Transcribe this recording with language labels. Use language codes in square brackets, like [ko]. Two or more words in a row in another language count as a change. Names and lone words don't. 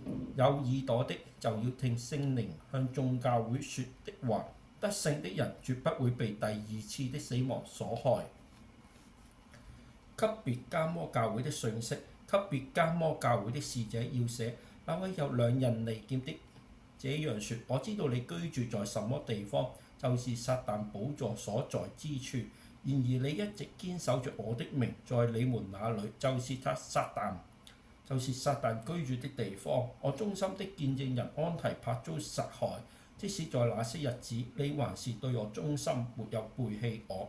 [zh] 有耳朵的就要聽聖靈向眾教會說的話。得勝的人絕不會被第二次的死亡所害。給別迦摩教會的信息，給別迦摩教會的使者要寫，那位有2刃利劍的這樣說：我知道你居住在什麼地方，就是撒但寶座所在之處。然而你一直堅守着我的名，在你們那裏，就是撒但居住的地方。我忠心的見證人安提帕遭殺害，即使在那些日子，你還是對我忠心，沒有背棄我。